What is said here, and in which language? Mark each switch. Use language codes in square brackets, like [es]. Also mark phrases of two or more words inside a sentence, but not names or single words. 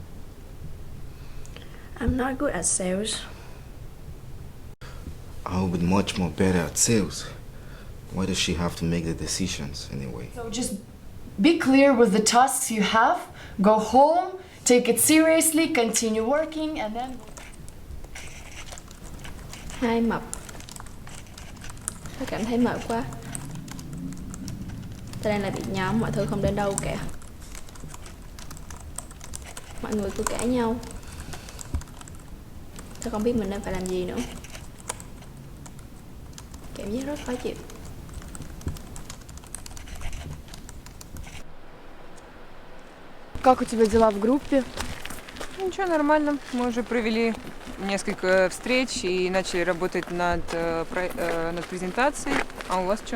[en] I'm not good at sales. I'll be much more better at sales. Why does she have to make the decisions anyway? So just be clear with the tasks you have, go home, take it seriously, continue working, and then... [vi] Hai mập. Tôi cảm thấy mệt quá. Tôi đang là bị nhóm, mọi thứ không đến đâu cả. Mọi người cứ cãi nhau. Tôi không biết mình nên phải làm gì nữa. Cảm giác rất khó chịu. [ru] Как у тебя дела в группе? Ничего, нормально. Мы уже провели несколько встреч и начали работать над презентацией. А у вас что?